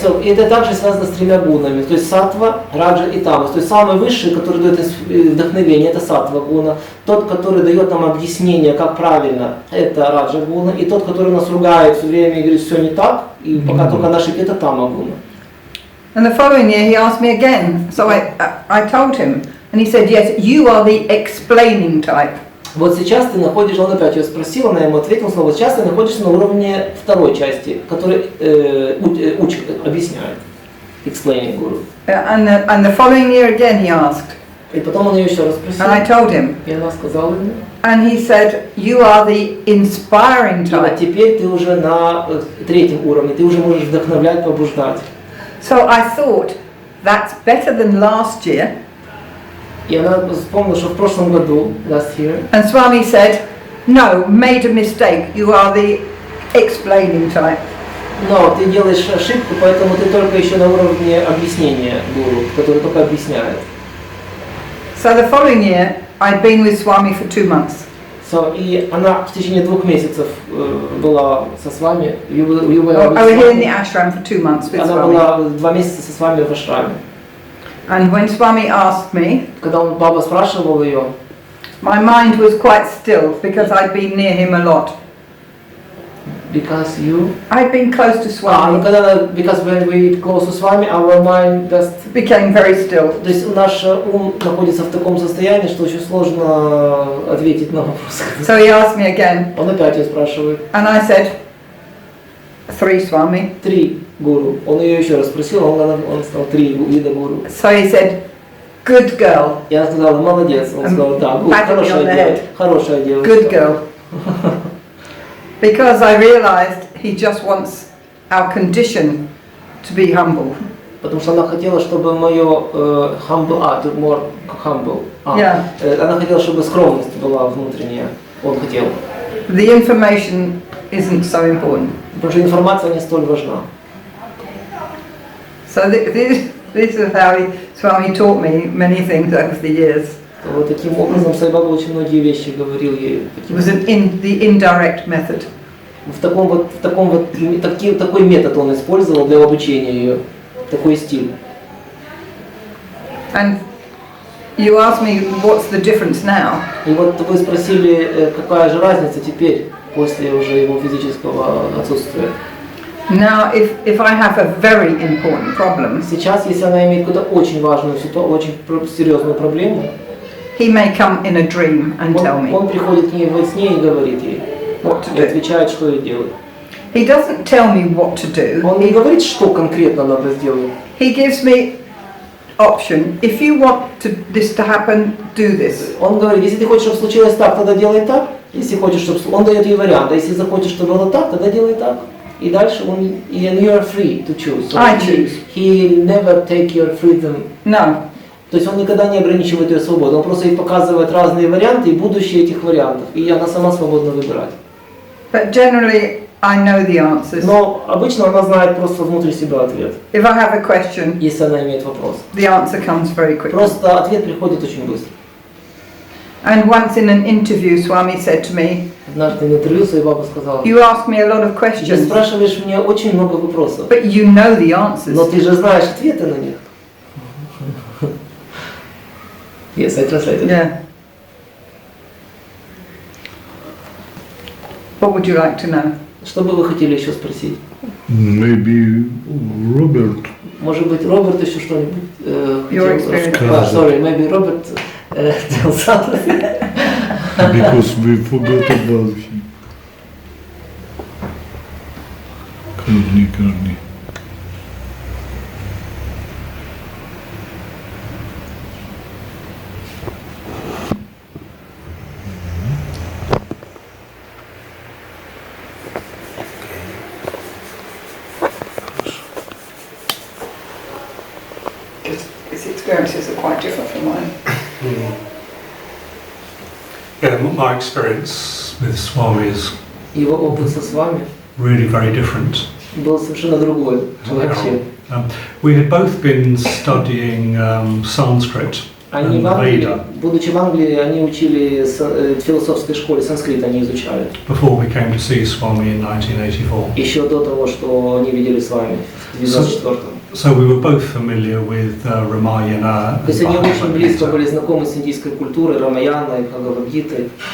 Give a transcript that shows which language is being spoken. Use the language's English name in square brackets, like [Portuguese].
[Russian] So, это также связано с 3 гунами, то есть саттва, раджа и тамас. То есть самый высший, который дает вдохновение, это саттва гуна. Тот, который дает нам объяснение, как правильно, это раджа гуна. И тот, который нас ругает все время и говорит, все не так, и пока только на ошибке, это тама гуна. [English] And the following year he asked me again, so I told him, and he said, yes, you are the explaining type. [Russian] Вот сейчас ты находишься, он опять ее спросил, она ему ответила, вот сейчас ты находишься на уровне второй части, который учит, объясняет, [English] explaining guru. And the following year again he asked. [Russian] И потом он ее еще раз спросил. [English] And I told him. [Russian] И она сказала ему. [English] And he said, you are the inspiring type. [Russian] И теперь ты уже на 3-м уровне, ты уже можешь вдохновлять, побуждать. [English] So I thought, that's better than last year. [Russian] И она вспомнила, что в прошлом году, [English] last year. And Swami said, no, made a mistake. You are the explaining type. [Russian] Но ты делаешь ошибку, поэтому ты только еще на уровне объяснения гуру, который только объясняет. [English] So the following year, I'd been with Swami for 2 months. [Russian] So, и она в течение 2 месяцев была с вами. [English] I was here in the ashram for 2 months with [Russian] Она [English] Swami. [Russian] была 2 месяца со вами в ашраме. [English] And when Swami asked me, [Russian] Когда Баба спрашивал ее, [English] my mind was quite still because I'd been near him a lot. because you... I'd been close to [Russian] ну [English] Swami. когда, because when we close to Swami, our mind just... Became very still. [Russian] То есть наш ум находится в таком состоянии, что очень сложно ответить на вопрос. [English] So he asked me again, [Russian] Он опять ее спрашивает. [English] and I said, 3 Swami. [Russian] 3 гуру. Он ее еще раз спросил, он сказал 3 вида гуру. [English] So he said, good girl, [Russian] И она сказала, молодец. Он сказал, да, хорошая девочка. [English] good girl. Because I realized he just wants our condition to be humble. [Russian] Потому что она хотела, чтобы мое [English] humble, more humble. Yeah. [Russian] Она хотела, чтобы скромность была внутренняя. Он хотел. [English] The information isn't so important. [Russian] Потому что информация не столь важна. [English] So this is how Swami taught me many things over the years. [Russian] Вот таким образом Саи Баба очень многие вещи говорил ей. [English] It was the indirect method. [Russian] Такой метод он использовал для обучения ее, такой стиль. [English] And you asked me what's the difference now. [Russian] И вот вы спросили, какая же разница теперь после уже его физического отсутствия. [English] Now, if I have a very important problem, [Russian] Сейчас, если она имеет какую-то очень важную ситуацию, очень серьезную проблему, [English] he may come in a dream and tell me [Russian] он приходит к ней во сне и говорит ей, [English] what to [Russian] и [English] do. [Russian] отвечает, что ей делать. [English] He doesn't tell me what to do. [Russian] Он не говорит, что конкретно надо сделать. [English] He gives me option. If you want this to happen, do this. [Russian] Он говорит, если ты хочешь, чтобы случилось так, тогда делай так. Если хочешь, чтобы... Он дает ей вариант. А если захочешь, чтобы было так, тогда делай так. И дальше он... [English] And you are free to choose. So I choose. He never take your freedom. No. [Russian] То есть он никогда не ограничивает ее свободу. Он просто ей показывает разные варианты и будущее этих вариантов. И она сама свободна выбирать. [English] But generally, I know the answers. [Russian] Но обычно она знает просто внутри себя ответ. [English] If I have a question, [Russian] Если она имеет вопрос. [English] the answer comes very quickly. [Russian] Просто ответ приходит очень быстро. [English] And once in an interview, Swami said to me, [Russian] Однажды на интервью Саи Баба сказала, [English] you ask me a lot of [Russian] ты [English] questions, [Russian] спрашиваешь меня очень много вопросов, [English] but you know the answers. [Russian] но ты же знаешь ответы на них. [English] Yes, I translated. Yeah. What would you like to know? [Russian] Что бы вы хотели еще спросить? [English] Maybe Robert. [Russian] Может быть, Роберт еще что-нибудь [English] Your [Russian] хотел [English] experience. [Russian] рассказать? [English] Sorry, maybe Robert tell something. Because we forgot about him. [Russian] Каждый. [English] His experiences are quite different from mine. Yeah, my experience with Swami is [Russian] Его опыт со вами [English] really very different. [Russian] был совершенно другой вообще. [English] We had both been studying Sanskrit [Russian] Они [English] and [Russian] в Англии, [English] Veda [Russian] будучи в Англии, они учили в философской школе, санскрит они изучали. [English] before we came to see Swami in 1984. [Russian] Еще до того, что они видели с вами в 1994-м. [English] So we were both familiar with Ramayana [Russian] То есть они очень [English] and [Russian] близко [English] Bhagavad [Russian] были [English] Gita, [Russian] знакомы с индийской культурой, Рамаяной, Бхагавад-гитой,